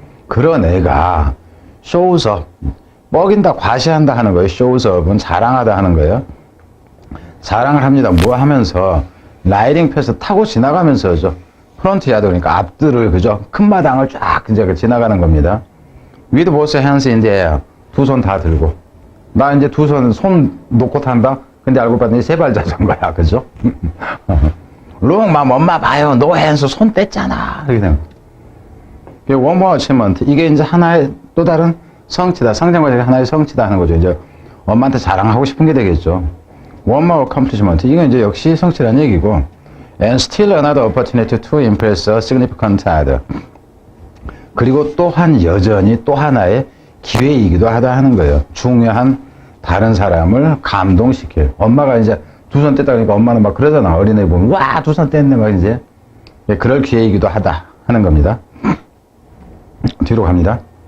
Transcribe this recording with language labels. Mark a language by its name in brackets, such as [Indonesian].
[Korean] 그런 애가 shows up, 뻐긴다, 과시한다 하는 거예요. shows up은 자랑하다 하는 거예요. 자랑을 합니다. 뭐 하면서 라이딩 패스 타고 지나가면서죠. 프론트 야드 그러니까 앞들을 그죠? 큰 마당을 쫙 이제 지나가는 겁니다. [English] with both hands in the air, [Korean] 두 손 다 들고. 나 이제 두 손 놓고 탄다. 근데 알고 봤더니 세발 자전거야, 그죠? [English] Long mom, [Korean] 엄마 봐요. [English] No hands, [Korean] 손 뗐잖아. 이렇게 되는. [English] One more achievement. [Korean] 이게 이제 하나의 또 다른 성취다. 성장과정의 하나의 성취다 하는 거죠. 이제 엄마한테 자랑하고 싶은 게 되겠죠. [English] One more accomplishment. [Korean] 이건 이제 역시 성취라는 얘기고. [English] And still another opportunity to impress a significant other. [Korean] 그리고 또한 여전히 또 하나의 기회이기도 하다 하는 거예요. 중요한 다른 사람을 감동시킬. 엄마가 이제 두 손 뗐다 그러니까 엄마는 막 그러잖아. 어린애 보면 와, 두 손 뗐네 막 이제. 그럴 기회이기도 하다 하는 겁니다. 뒤로 갑니다.